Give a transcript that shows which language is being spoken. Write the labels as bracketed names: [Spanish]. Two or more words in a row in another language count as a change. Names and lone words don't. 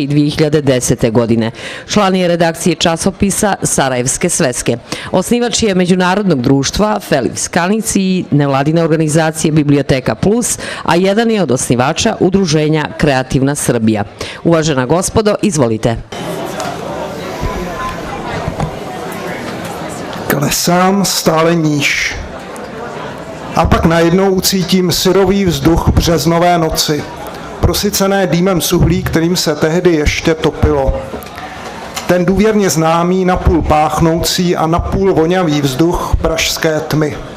[Serbian] i 2010. godine. Član je redakcije časopisa Sarajevske sveske. Osnivač je međunarodnog društva Feliks Kanic i nevladine organizacije Biblioteka Plus, a jedan je od osnivača udruženja Kreativna Srbija. Uvažena gospodo, izvolite. [Czech] Klesám stále níž. A pak najednou ucítím syrový vzduch březnové noci, prosycené dýmem z uhlí, kterým se tehdy ještě topilo. Ten důvěrně známý, napůl páchnoucí a napůl voňavý vzduch pražské tmy.